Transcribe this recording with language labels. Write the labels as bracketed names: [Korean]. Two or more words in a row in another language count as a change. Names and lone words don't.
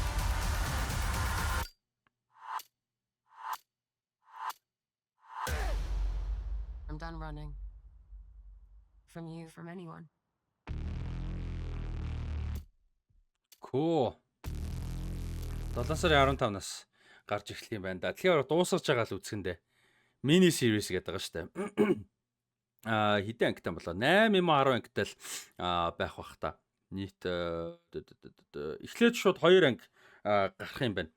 [English] I'm done running. From you, from anyone. Cool. [Mongolian] 7 сарын 15-наас гарч эхлэх юм байна да. Тэгэхээр дуусгаж байгаа л үзэхэндээ мини series гэдэг байгаа шүү дээ. Хэдэн ангитай болоо? 8 юм 10 ангитай л байх бах та. Нийт эхлээд шууд 2 анги гарах юм байна.